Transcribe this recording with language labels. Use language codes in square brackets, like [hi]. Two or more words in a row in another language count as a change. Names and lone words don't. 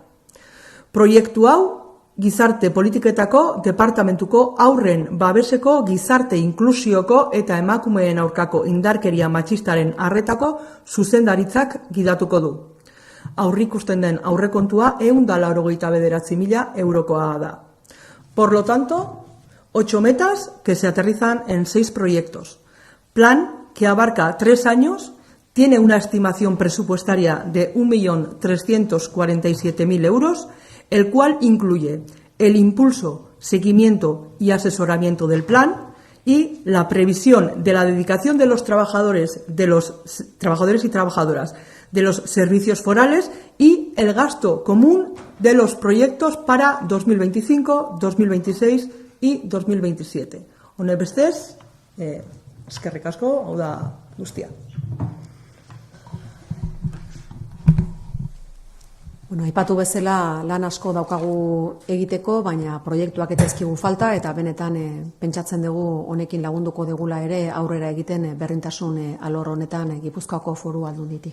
[eu] Proiektu hau, gizarte politiketako departamentuko haurren babeseko gizarte inklusioko eta emakumeen aurkako indarkeria matxistaren arretako zuzendaritzak gidatuko du. Aurrikusten den aurrekontua 189.000 eurokoa da. [es] Por lo tanto, 8 metas que se aterrizan en 6 proyectos. Plan que abarca 3 años, tiene una estimación presupuestaria de 1.347.000 euros, el cual incluye el impulso, seguimiento y asesoramiento del plan y la previsión de la dedicación de los trabajadores y trabajadoras de los servicios forales y el gasto común de los proyectos para 2025, 2026 y 2027. [eu] Hone bestez, eskerrik asko, hau da guztia. Bueno, aipatu bezala lan asko daukagu egiteko, baina proiektuak eta ezkigu falta, eta benetan pentsatzen dugu honekin lagunduko degula ere aurrera egiten berdintasun alor honetan Gipuzkoako Foru Aldunditik.